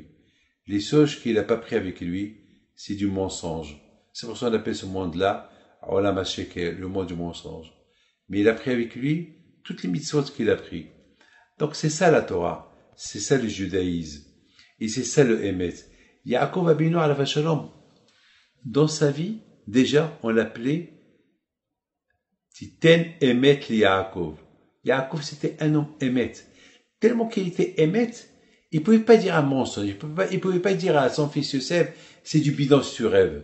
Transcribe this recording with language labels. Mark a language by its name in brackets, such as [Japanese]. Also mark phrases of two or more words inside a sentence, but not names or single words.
[French] Les choses qu'il n'a pas pris avec lui, c'est du mensonge. C'est pour ça qu'on appelle ce monde-là, [Hebrew] עולם השקר, [French] le monde du mensonge. Mais il a pris avec lui toutes les mitzvot qu'il a pris. Donc c'est ça la Torah. C'est ça le judaïsme. Et c'est ça le Emet. [Hebrew] יעקב אבינו עליו השלום, [French] dans sa vie, déjà, on l'appelait [Hebrew] תתן אמת ליעקב. [French] Yaakov, c'était un homme Emet. Tellement qu'il était Emet, il pouvait pas dire un mensonge. Il pouvait pas dire à son fils Yosef, c'est du bidon si tu rêves.